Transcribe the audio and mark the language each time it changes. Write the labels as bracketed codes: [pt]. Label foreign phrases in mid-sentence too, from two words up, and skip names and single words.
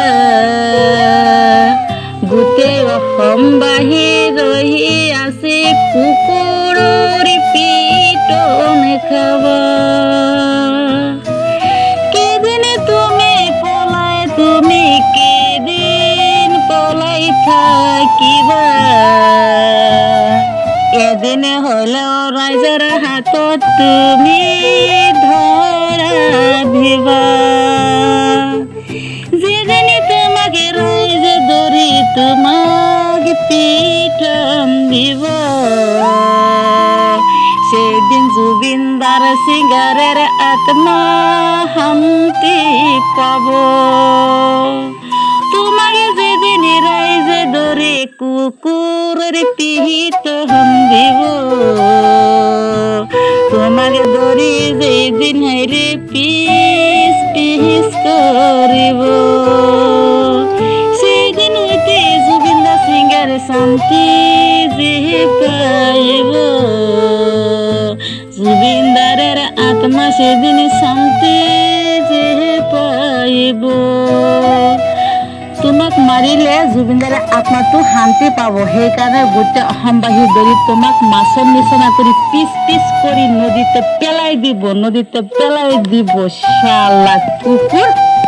[as] গোটেই অসমবাসী ৰহি আছে কুকুৰৰ পিটন খাবা থাকিবা এদিন হলেও ৰাইজৰ হাতত তুমি ধৰা দিবা যেদিন তোমাকে ৰাইজে ধৰি তোমাক পিটন দিব সেদিন জুবিনদাৰ সিংগাৰেৰ আত্মা শান্তি পাব [bn] তোমাকে যেদিন রাইজে ধরে কুকুরের পিটন দিব তোমাকে ধরি যেদিন হাইরে পিস পিস করিব সেদিন হইতে জুবিনদার সিংগারে শান্তি যে পাইব জুবিনদারের আত্মা সেদিন শান্তি যে পাইব [as] তোমাক মাৰিলে জুবিনদাৰে আত্মাটো শান্তি পাব সেইকাৰণে গোটেই অসমবাসী ধৰি তোমাক মাছৰ নিচিনা কৰি পিচ পিচ কৰি নদীতে পেলাই দিব শালা কুকুৰ